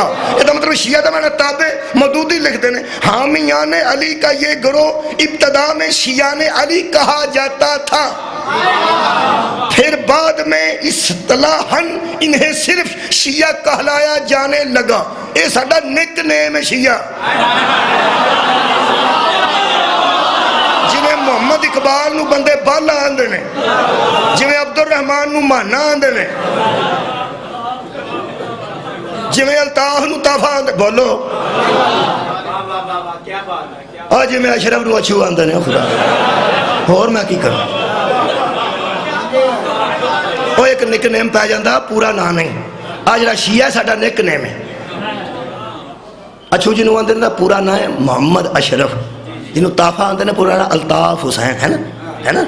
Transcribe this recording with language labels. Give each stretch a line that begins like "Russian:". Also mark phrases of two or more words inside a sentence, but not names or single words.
Urdu: یہ مطلب شیعہ کا معنی تابع. مودودی لکھتے ہیں حامیان علی کا یہ گروہ ابتدا میں شیعان علی کہا جاتا تھا، پھر بعد میں اصطلاحاً انہیں صرف شیعہ کہلایا جانے لگا.
Punjabi: یہ ساڈا
English: نک نیم
Punjabi: ہے شیعہ. جویں محمد اقبال نو بندے بالا آندے نے، جویں عبد الرحمان نو مانا آندے نے، جویں الطاف نو طافا آندے. بولو آج میں اشرف نو اچھو آندے نے. خدا اور میں کی کروں. وہ ایک
English: نک نیم
Punjabi: پہ جاندہ، پورا نام نہیں. آج جڑا شیعہ ساڈا
English: نک نیم
Punjabi: ہے. اچھو جنہوں آندے نے پورا نام ہے محمد اشرف، جنہوں طافہ آندے نے پورا نام الطاف حسین ہے نا، ہے نا.